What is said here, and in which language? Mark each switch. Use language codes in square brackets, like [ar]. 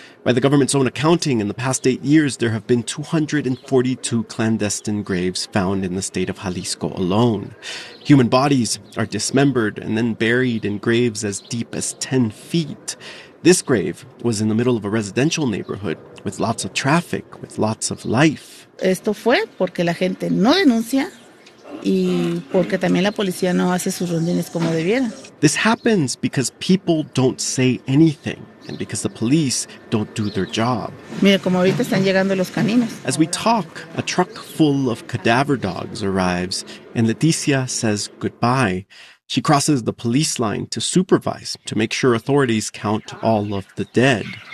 [en] By the government's own accounting, in the past 8 years, there have been 242 clandestine graves found in the state of Jalisco alone. Human bodies are dismembered and then buried in graves as deep as 10 feet. This grave was in the middle of a residential neighborhood with lots of traffic, with lots of life. [es] Esto fue porque la gente no denuncia y porque también la policía no hace sus rondines como debiera. [en] This happens because people don't say anything and because the police don't do their job. [es] Mira, como ahorita están llegando los caninos. [en] As we talk, a truck full of cadaver dogs arrives and Leticia says goodbye. She crosses the police line to supervise, to make sure authorities count all of the dead.